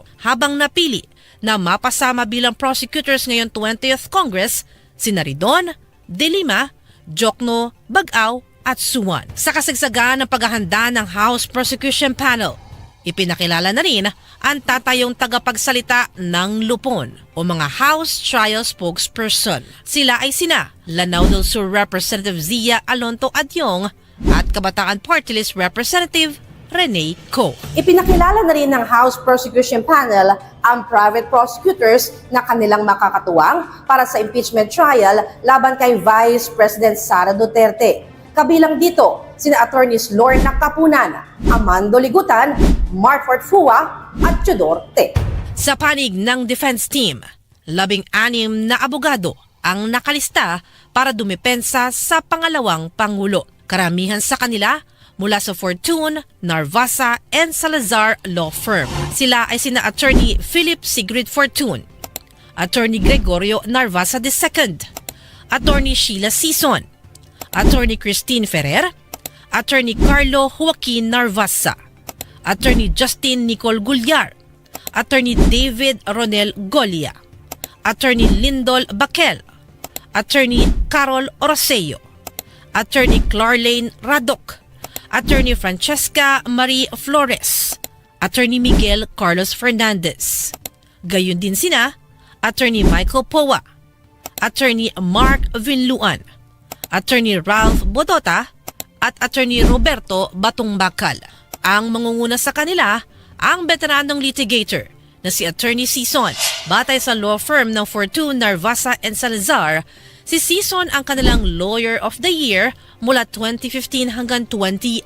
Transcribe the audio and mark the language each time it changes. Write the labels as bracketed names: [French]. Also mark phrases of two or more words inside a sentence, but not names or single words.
[Filipino] Habang napili na mapasama bilang prosecutors ngayong 20th Congress, sina Ridon, De Lima, Jokno, Bag-aw at Suwan. Sa kasagsagan ng paghahanda ng [English] House Prosecution Panel, [Filipino] ipinakilala na rin ang tatayong tagapagsalita ng lupon o mga [English] House Trial Spokesperson. [Filipino] Sila ay sina Lanao del Sur Representative Zia Alonto Adyong at Kabataan Party List Representative Rene Co. Ipinakilala na rin ng [English] House Prosecution Panel [Filipino] ang [English] private prosecutors [Filipino] na kanilang makakatuwang para sa [English] impeachment trial [Filipino] laban kay Vice President Sara Duterte. Kabilang dito, sina Attorneys Lorna Kapunan, Amando Ligutan, Marfort Fua at Tudor Te. Sa panig ng defense team, 16 na abogado ang nakalista para dumepensa sa pangalawang Pangulo. Karamihan sa kanila mula sa Fortune, Narvasa, and Salazar Law Firm. Sila ay sina Attorney Philip Sigrid Fortune, Attorney Gregorio Narvasa II, Attorney Sheila Sison, Attorney Christine Ferrer, Attorney Carlo Joaquin Narvasa, Attorney Justin Nicole Gulliar, Attorney David Ronel Golia, Attorney Lindol Baquel, Attorney Carol Oroseo, Attorney Clarlane Radok, Attorney Francesca Marie Flores, Attorney Miguel Carlos Fernandez. Gayon din sina Attorney Michael Powa, Attorney Mark Vinluan, Attorney Ralph Bodota at Attorney Roberto Batungbakal. Ang mangunguna sa kanila ang veteranong litigator na si Attorney Sison. Batay sa [English] law firm [Filipino] ng Fortune, Narvasa and Salazar, si Sison ang kanilang [English] Lawyer of the Year [Filipino] mula 2015 hanggang 2019.